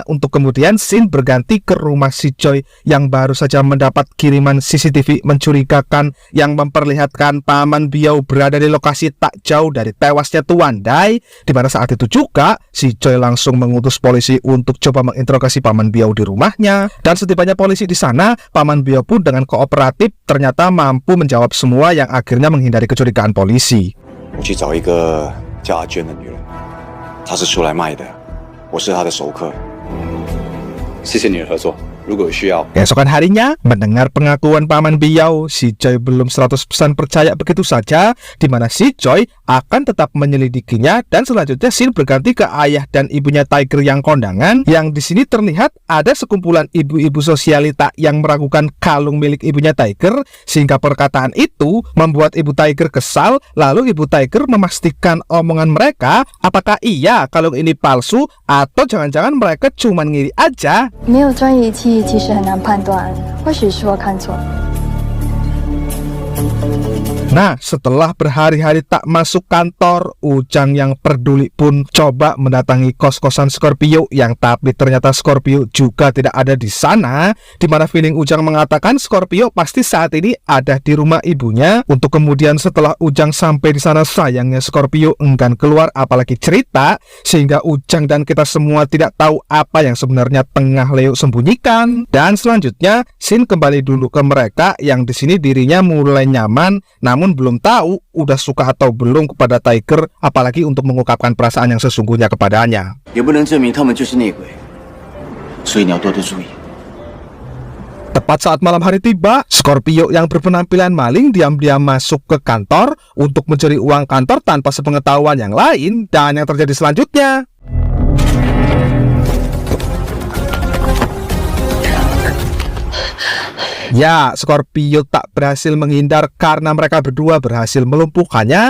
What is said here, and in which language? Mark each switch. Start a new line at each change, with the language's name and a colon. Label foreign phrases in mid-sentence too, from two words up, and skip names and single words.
Indonesian: Untuk kemudian scene berganti ke rumah si Choi yang baru saja mendapat kiriman CCTV mencurigakan yang memperlihatkan Paman Biao berada di lokasi tak jauh dari tewasnya Tuan Dai. Di mana saat itu juga si Choi langsung mengutus polisi untuk coba menginterogasi Paman Biao di rumahnya. Dan setibanya polisi di sana, Paman Biao pun dengan kooperatif ternyata mampu menjawab semua yang akhirnya menghindari kecurigaan polisi.
Chinese: 我去找一个叫阿娟的女人，她是出来卖的，我是她的熟客。谢谢你的合作，如果有需要。
Indonesian: Keesokan harinya, mendengar pengakuan Paman Biao, si Choi belum 100% percaya begitu saja, di mana si Choi akan tetap menyelidikinya. Dan selanjutnya scene berganti ke ayah dan ibunya Tiger yang kondangan, yang di sini terlihat ada sekumpulan ibu-ibu sosialita yang meragukan kalung milik ibunya Tiger, sehingga perkataan itu membuat ibu Tiger kesal. Lalu ibu Tiger memastikan omongan mereka, apakah iya kalung ini palsu atau jangan-jangan mereka cuma ngiri aja.
Chinese: 没有专业仪器，其实很难判断，或许是我看错。
Indonesian: Nah, setelah berhari-hari tak masuk kantor, Ujang yang peduli pun coba mendatangi kos-kosan Scorpio, yang tapi ternyata Scorpio juga tidak ada di sana. Di mana feeling Ujang mengatakan Scorpio pasti saat ini ada di rumah ibunya. Untuk kemudian setelah Ujang sampai di sana, sayangnya Scorpio enggan keluar apalagi cerita, sehingga Ujang dan kita semua tidak tahu apa yang sebenarnya tengah Leo sembunyikan. Dan selanjutnya scene kembali dulu ke mereka, yang di sini dirinya mulai nyaman, namun belum tahu udah suka atau belum kepada Tiger, apalagi untuk mengungkapkan perasaan yang sesungguhnya kepadanya.
Chinese: 也不能证明他们就是内鬼，所以你要多多注意。
Indonesian: Tepat saat malam hari tiba, Scorpio yang berpenampilan maling diam-diam masuk ke kantor untuk mencuri uang kantor tanpa sepengetahuan yang lain. Dan yang terjadi selanjutnya, ya, Scorpio tak berhasil menghindar karena mereka berdua berhasil melumpuhkannya.